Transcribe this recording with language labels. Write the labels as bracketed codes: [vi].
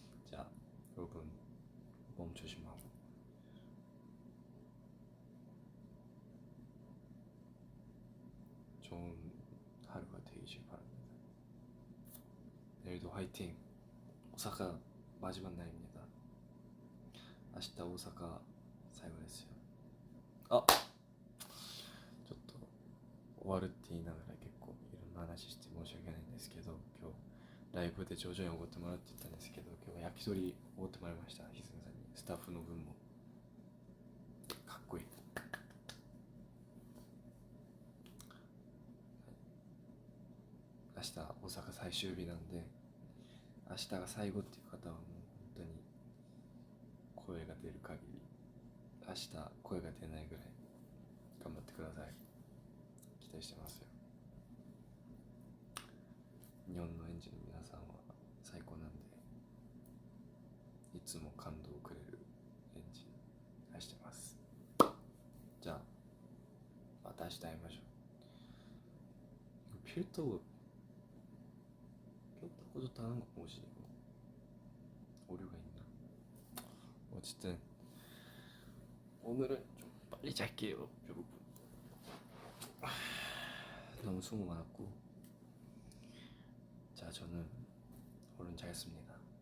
[ko] 자, 여러분 몸 조심하고 좋은 하루가 되시길 바랍니다. 내일도 화이팅! 오사카 마지막 날입니다. [ja] 明日大阪最後ですよ。あ、ちょっと終わるって言いながら結構いろんな話して申し訳ないんですけど、今日ライブで徐々におごってもらうって言ったんですけど、今日は焼き鳥おごってもらいました。ひずめさんにスタッフの分も。かっこいい。明日大阪最終日なんで、明日が最後っていう方はもう本当に声が出る限り、明日声が出ないぐらい頑張ってください。期待してますよ。日本の園児の皆さんは最高なんで、いつも感動をくれる園児愛してます。じゃあまた明日会いましょう. [ko] 필터 꼈다고 좋다 하는 거 뭐지 이거? 오류가 있나? 어쨌든 오늘은 좀 빨리 잘게요 여러분. 너무 수고 많았고, 자 저는 얼른 자겠습니다.